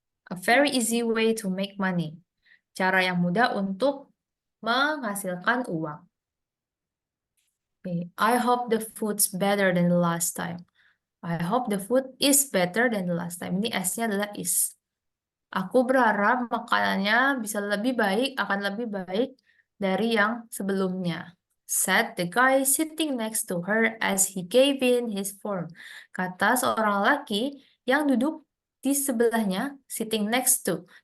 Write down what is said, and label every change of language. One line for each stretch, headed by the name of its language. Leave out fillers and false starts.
English: A very easy way to make money.
Indonesian: Cara yang mudah untuk menghasilkan uang.
English: Okay. I hope the food's better than the last time. I hope the food is better than the last time.
Indonesian: Ini S-nya adalah is. Aku berharap makanannya bisa lebih baik, akan lebih baik dari yang sebelumnya.
English: Said the guy sitting next to her as he gave in his form.
Indonesian: Kata seorang laki yang duduk di sebelahnya,
English: sitting next to.